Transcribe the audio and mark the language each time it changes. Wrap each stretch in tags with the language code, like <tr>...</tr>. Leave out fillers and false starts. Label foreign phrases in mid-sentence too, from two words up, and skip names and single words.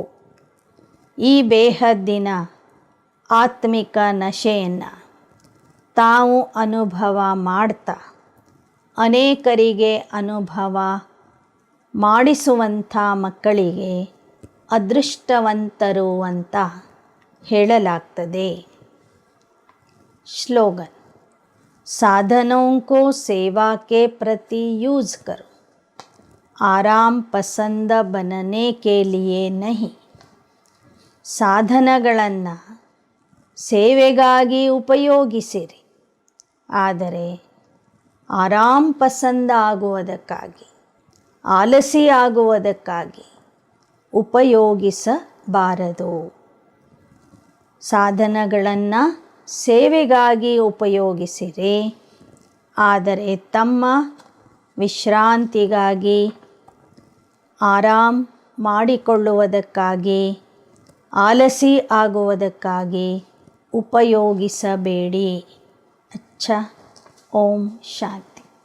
<kn>ಈ ಬೇಹದ್ದಿನ ಆತ್ಮಿಕ ನಶೆಯನ್ನು ತಾವು ಅನುಭವ ಮಾಡ್ತಾ ಅನೇಕರಿಗೆ ಅನುಭವ ಮಾಡಿಸುವಂಥ ಮಕ್ಕಳಿಗೆ ಅದೃಷ್ಟವಂತರು ಅಂತ ಹೇಳಲಾಗ್ತದೆ.</kn> <hi>स्लोगन, साधनों को सेवा के प्रति यूज़ करो, आराम पसंद बनने के लिए नहीं.</hi> <kn>ಸಾಧನಗಳನ್ನು ಸೇವೆಗಾಗಿ ಉಪಯೋಗಿಸಿರಿ, ಆದರೆ</kn> <hi>आराम पसंद</hi> <kn>ಆಗುವುದಕ್ಕಾಗಿ, ಆಲಸಿ ಆಗುವುದಕ್ಕಾಗಿ ಉಪಯೋಗಿಸಬಾರದು. ಸಾಧನಗಳನ್ನು ಸೇವೆಗಾಗಿ ಉಪಯೋಗಿಸಿರಿ, ಆದರೆ ತಮ್ಮ ವಿಶ್ರಾಂತಿಗಾಗಿ, ಆರಾಮ್ ಮಾಡಿಕೊಳ್ಳುವುದಕ್ಕಾಗಿ, ಆಲಸಿ ಆಗುವುದಕ್ಕಾಗಿ ಉಪಯೋಗಿಸಬೇಡಿ.</kn> <hi>अच्छा, ओम शांति.</hi>